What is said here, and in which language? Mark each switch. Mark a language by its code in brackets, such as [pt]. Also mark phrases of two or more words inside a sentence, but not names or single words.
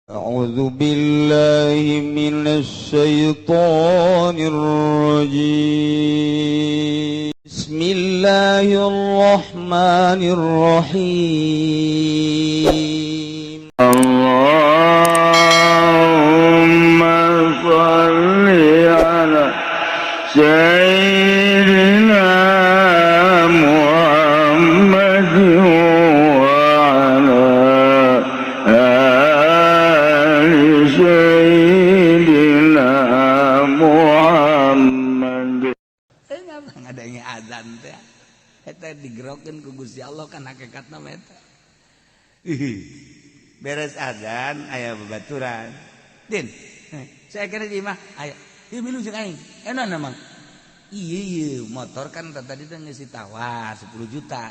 [ar] أعوذ بالله من الشيطان الرجيم بسم الله الرحمن الرحيم اللهم صل على سيدنا محمد وعلى آل سيدنا Muhammad. [su] Ngadanya adzan teh eta digerokeun ku Gusti Allah kan hakikatna mah eta. Beres adzan aya babaturan. Din, [id] saya kira [su] di mah aya. Ieu milu jeung aing. Enaon mang? Iya, motor kan tadi teh geus ditawar 10 juta.